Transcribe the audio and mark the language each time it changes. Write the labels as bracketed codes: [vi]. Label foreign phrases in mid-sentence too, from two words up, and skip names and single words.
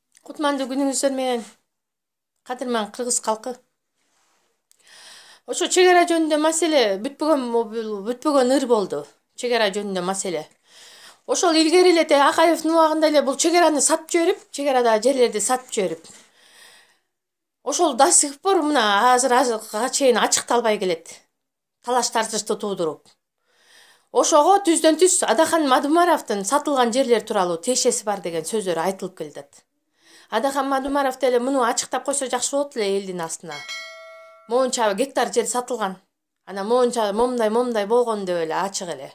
[ky] Кутмандуу күнүңүздөр менен кадырман кыргыз калкы. Ошо чек ара жөнүндө маселе бүтпөгөн ыр болду. Чек ара жөнүндө маселе. Ошол илгери эле Акаевдин убагында эле бул чек араны сатып жиберип, чек арадагы жерлерди сатып жиберип. Ошол [ru] до сих пор [ky] мына азырга чейин ачыкталбай келет. Талаш тартышты туудуруп. Ошого түздөн түз Адахан Мадумаровдун сатылган жерлер тууралуу тиешеси бар деген сөздөр айтылып келатат. Адахан Мадумаров деле муну ачыктап койсо жакшы болот эле элдин астына. Моунча гектар жер сатылган. Анан моунча момундай болгон деп эле ачык эле.